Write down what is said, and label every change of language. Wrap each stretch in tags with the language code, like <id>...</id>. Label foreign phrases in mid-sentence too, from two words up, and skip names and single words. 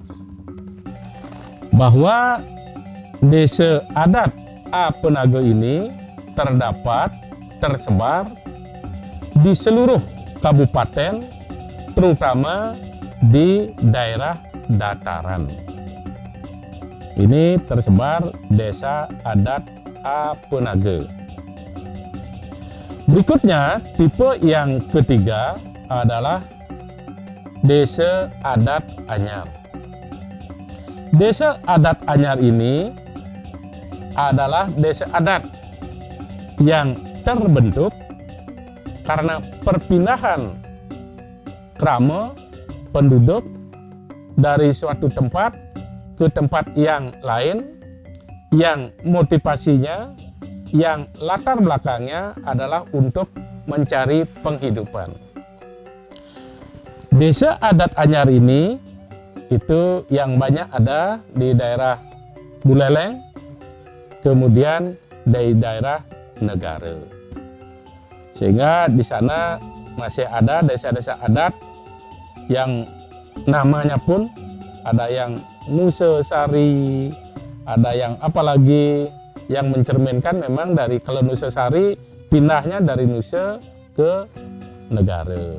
<id>Bahwa desa adat Apenaga ini tersebar di seluruh kabupaten, terutama di daerah dataran. Ini tersebar desa adat Apenaga. Berikutnya, tipe yang ketiga adalah desa adat anyar. Desa adat anyar ini adalah desa adat yang terbentuk karena perpindahan krama penduduk dari suatu tempat ke tempat yang lain, yang motivasinya, yang latar belakangnya adalah untuk mencari penghidupan. Desa adat Anyar ini itu yang banyak ada di daerah Buleleng, kemudian di daerah Negara. Sehingga di sana masih ada desa-desa adat yang namanya pun ada yang Nusesari, ada yang apalagi yang mencerminkan memang dari kalau Nusesari pindahnya dari Nuse ke Negara.</id>